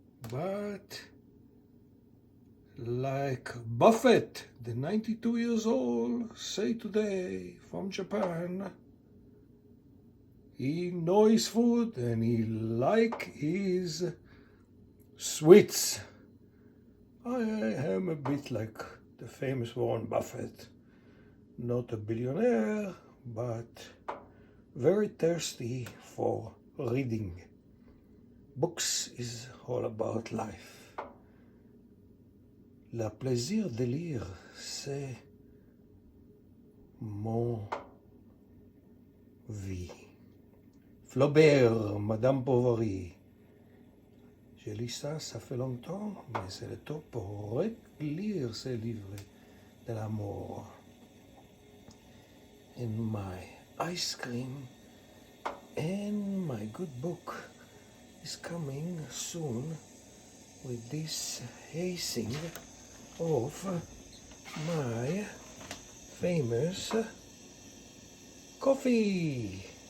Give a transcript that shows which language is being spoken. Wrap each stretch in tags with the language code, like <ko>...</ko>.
<en>But like Buffett, the 92 years old, say today from Japan, he know his food and he like his sweets. I am a bit like the famous Warren Buffett, not a billionaire, but very thirsty for reading. Books is all about life.</en> <fr>Le plaisir de lire, c'est mon vie. Flaubert, Madame Bovary. Je lis ça, ça fait longtemps, mais c'est le temps pour relire ces livres de l'amour.</fr> <en>And my ice cream and my good book is coming soon with this hazing of my famous coffee.</en>